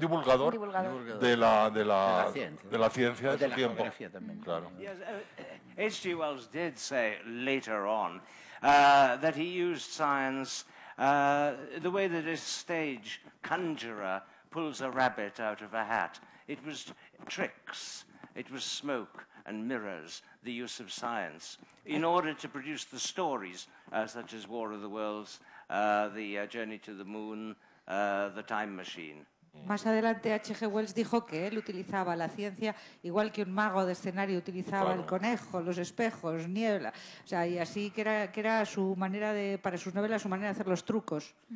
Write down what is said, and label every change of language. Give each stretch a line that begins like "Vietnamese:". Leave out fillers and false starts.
Spanish: Un divulgador, de la ciencia de su tiempo. Claro.
English: Yes, H.G. Wells did say later on that he used science the way that a stage conjurer pulls a rabbit out of a hat. It was tricks, it was smoke and mirrors, the use of science, in order to produce the stories, such as War of the Worlds, the Journey to the Moon, the Time Machine.
Spanish: Más adelante H.G. Wells dijo que él utilizaba la ciencia igual que un mago de escenario utilizaba el conejo, los espejos, niebla, o sea, y así que era su manera para sus novelas, su manera de hacer los trucos.